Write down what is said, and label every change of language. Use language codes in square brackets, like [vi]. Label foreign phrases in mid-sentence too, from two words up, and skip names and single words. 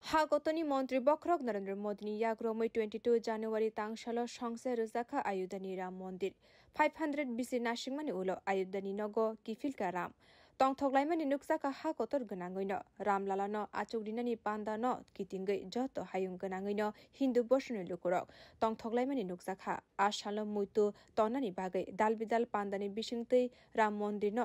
[brx] हागतनी मंत्री बखरक नरेंद्र मोदी याग्रमै 22 जानुवारी तांगशाल संसे रोजाखा आयुधनी राम मंदिर 500 बिसि नासिंगमानि उलो आयुधनी नगो किफिलका राम तंगथगलाइमानि नुकसाखा हागतर गनाङैनो रामलालानो आचौदिनानि पान्दानो कितिंगै जत हायुं गनाङैनो हिन्दु बसनि लुकुरक तंगथगलाइमानि नुकसाखा आशालो मुइतु तनानि बागै दालबिदाल पान्दानि बिसिंतै राम मन्दिरनो